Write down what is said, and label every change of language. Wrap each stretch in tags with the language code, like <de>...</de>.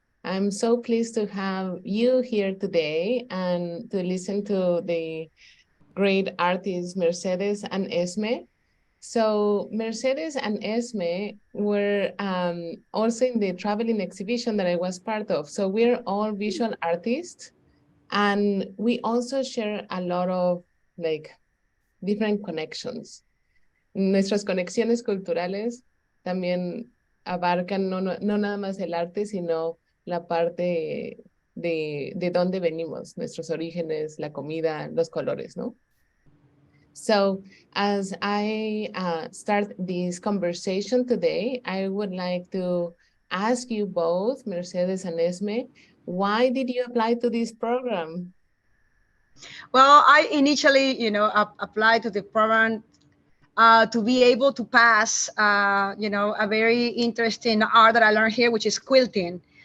<en>I'm so pleased to have you here today and to listen to the great artists Mercedes and Esme. So Mercedes and Esme were also in the traveling exhibition that I was part of. So we're all visual artists, and we also share a lot of different connections.</en> <es>Nuestras conexiones culturales también abarcan no nada más el arte, sino la parte de dónde venimos, nuestros orígenes, la comida, los colores, ¿no?</es> <en>So as I start this conversation today, I would like to ask you both, Mercedes and Esme, why did you apply to this program? Well, I initially, applied to the program to be able to pass, a very interesting art that I learned here, which is quilting.</en>